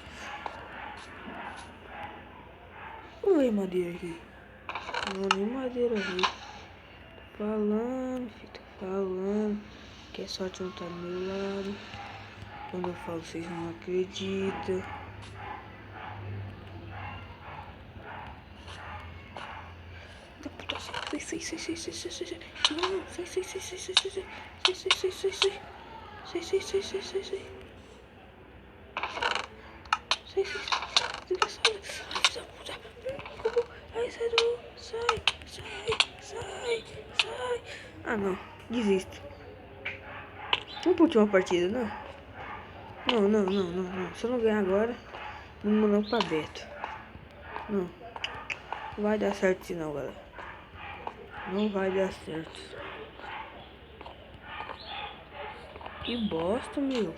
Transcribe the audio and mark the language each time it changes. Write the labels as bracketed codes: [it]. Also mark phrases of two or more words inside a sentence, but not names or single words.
[pt] Não veio madeira aqui. Não, nem madeira veio. Tô falando, filho, tô falando que a sorte não tá do meu lado. Quando eu falo, vocês não acreditam. Sai, sai, sai, sai, sai, sai, sai. Não, sai, sai, sai, sai, sai, sai, sai, sai, sai, sai, sai. Sai, sai, sai, sai, sai, sai. Sai, sai, sai. Desgraçada. Ai, filha da puta. Ai, sai, sai, sai, sai, sai. Ah, não. Desisto. Vamos pra última partida, não? Não, não, não, não, não. Se eu não ganhar agora, não mandamos pra Beto. Não. Não vai dar certo assim não, galera. Não vai dar certo. Que bosta, meu.